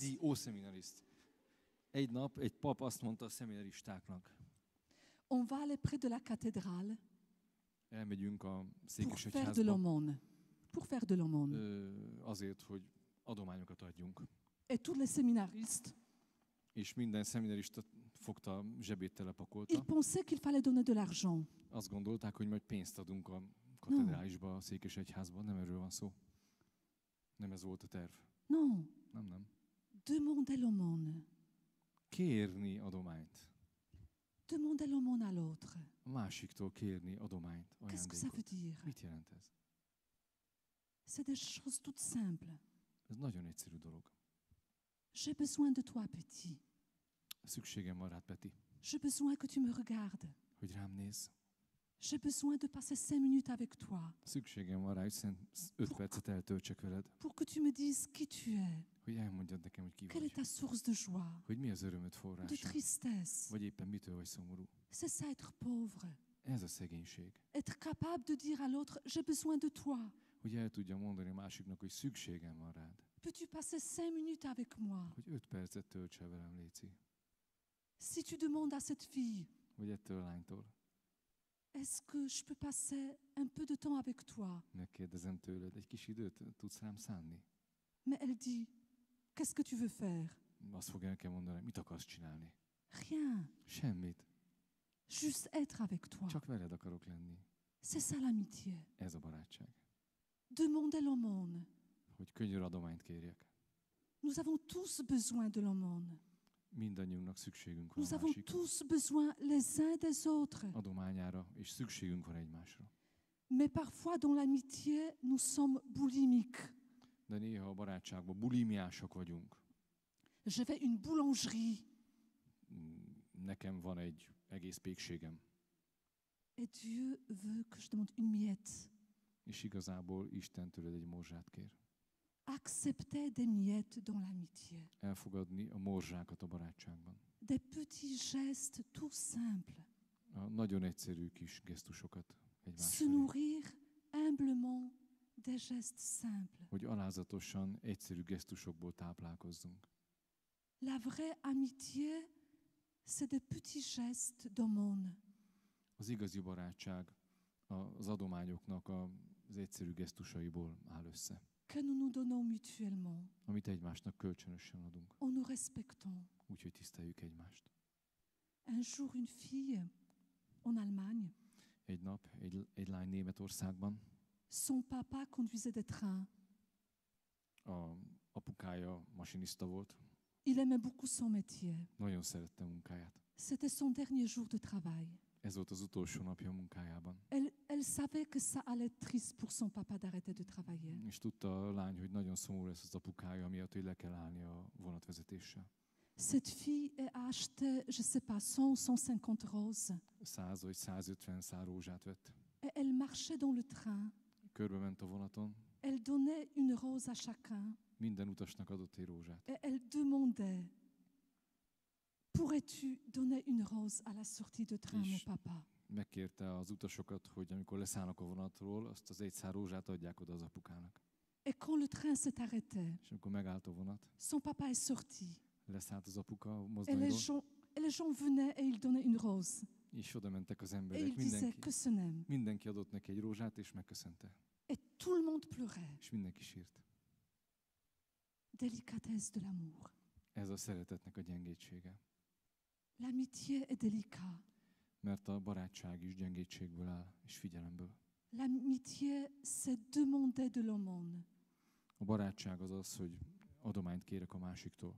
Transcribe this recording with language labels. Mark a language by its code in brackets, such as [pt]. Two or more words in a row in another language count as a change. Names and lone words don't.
[hu] Adi, ó szemináriszt. Egy nap egy pap azt mondta a szemináristáknak, [fr] on va aller près de la cathédrale [hu] elmegyünk a [fr] pour faire de [hu] székesegyházba [fr] l'aumône. Pour faire de l'aumône. [hu] azért, hogy adományokat adjunk. [fr] Et tous les séminaristes [hu] És minden szeminarista fogta, zsebét [fr] Ils [hu] telepakolta. [fr] pensaient qu'il fallait donner de l'argent. [hu] Azt gondolták, hogy majd pénzt adunk a katedrálisba, a székesegyházba. Nem erről van szó. Nem ez volt a terv. [fr] Non, [hu] Nem. [fr] demander l'aumône. [hu] Kérni adományt. [fr] Demander l'aumône à l'autre. [hu] A másiktól kérni adományt, [fr] Qu'est-ce que ça veut [hu] ajándékot. [fr] dire? [hu] Mit jelent ez? [fr] C'est des choses toutes simples. [hu] Ez nagyon egyszerű dolog. [fr] J'ai besoin de toi, petit. [hu] Szükségem van rád, Peti, [fr] J'ai besoin que tu me regardes. [hu] hogy rám nézz. [fr] J'ai besoin de passer 5 minutes avec toi [hu] Szükségem van rá, hogy 5 percet eltöltsek veled, [fr] pour que tu me dises qui tu es, [hu] hogy elmondjad nekem, hogy ki [fr] quelle est [hu] vagy. [fr] ta source de joie, [hu] Hogy mi az örömöd [fr] de [hu] forrása, [fr] tristesse. [hu] vagy éppen mitől vagy szomorú. [fr] C'est ça être pauvre. [hu] Ez a szegénység. [fr] Être capable de dire à l'autre, j'ai besoin de toi. [hu] Hogy el tudja mondani a másiknak, hogy szükségem van rád. [fr] Peux-tu passer 5 minutes avec moi? [hu] Hogy 5 percet tölts el velem, Léci. [fr] Si tu demandes à cette fille, [hu] Vagy ettől a lánytól. [fr] est-ce que je peux passer un peu de temps avec toi? [hu] Megkérdezem tőled, egy kis időt tudsz rám szánni? [fr] Mais elle dit, qu'est-ce que tu veux faire? [hu] Azt fogja nekem mondani, mit akarsz csinálni? [fr] Rien, [hu] Semmit. [fr] juste être avec toi. [hu] Csak veled akarok lenni. [fr] C'est ça l'amitié. [hu] Ez a barátság. [fr] Demander l'aumône. [hu] Hogy könnyű adományt kérjek. [fr] Nous avons tous besoin de l'aumône. [hu] Mindannyiunknak szükségünk van [fr] Nous [hu] a [fr] avons [hu] másik [fr] tous besoin les uns des autres. [hu] adományára, és szükségünk van egymásra. [fr] Mais parfois, dans l'amitié, nous sommes boulimiques. [hu] De néha a barátságban bulimiások vagyunk. [fr] Je vais une boulangerie [hu] Nekem van egy egész pékségem. [fr] et Dieu veut que je demande une miette. [hu] És igazából Isten tőled egy morzsát kér. [fr] Accepter des miettes dans l'amitié. [hu] Elfogadni a morzsákat a barátságban. [fr] Des petits gestes tout simples. [hu] A nagyon egyszerű kis gesztusokat egymás [fr] Se [hu] felé. [fr] nourrir humblement des gestes simples. [hu] Hogy alázatosan, egyszerű gesztusokból táplálkozzunk. [fr] La vraie amitié, c'est des petits gestes d'aumône. [hu] Az igazi barátság az adományoknak az egyszerű gesztusaiból áll össze. [fr] Que nous nous donnons mutuellement, [hu] Amit egymásnak kölcsönösen adunk. [fr] en nous respectant. [hu] Úgyhogy tiszteljük egymást. [fr] Un jour, une fille en Allemagne, [hu] Egy nap egy lány Németországban, [fr] son papa conduisait des trains. [hu] a apukája masinista volt, [fr] Il aimait beaucoup son métier. [hu] nagyon szerette munkáját. [fr] C'était son dernier jour de travail. [hu] Ez volt az utolsó napja a munkájában. [fr] Elle savait que ça allait être triste pour son papa d'arrêter de travailler. [hu] És tudta a lány, hogy nagyon szomorú lesz az apukája, miatt, hogy le kell állni a vonatvezetéssel. [fr] Cette fille a acheté, je sais pas, 100 ou 150 roses. [hu] 100 vagy 150 szál rózsát vett. [fr] Et elle marchait dans le train. [hu] Körbe ment a vonaton, [fr] Elle donnait une rose à chacun. [hu] minden utasnak adott egy rózsát. [fr] Et elle demandait, pourrais-tu donner une rose à la sortie de train, mon papa? [hu] Megkérte az utasokat, hogy amikor leszállnak a vonatról, azt az egy szál rózsát adják oda az apukának. [fr] Et quand le train s'est arrêté, [hu] És amikor megállt a vonat, [fr] son papa est sorti. [hu] leszállt az apuka a [fr] Et [hu] mozdonyról, [fr] les gens venaient et ils donnaient une rose. [hu] és oda mentek az [fr] Et [hu] emberek, [fr] ils disaient que ce n'aime. [hu] mindenki adott neki egy rózsát, és megköszönte. [fr] Et tout le monde pleurait. [hu] És mindenki sírt. [fr] Délicatesse de l'amour. [hu] Ez a szeretetnek a gyengétsége. [fr] L'amitié est délicate. [hu] Mert a barátság is gyengétségből áll, és figyelemből. [fr] L'amitié, c'est demander de l'aumône. [hu] A barátság az az, hogy adományt kérek a másiktól,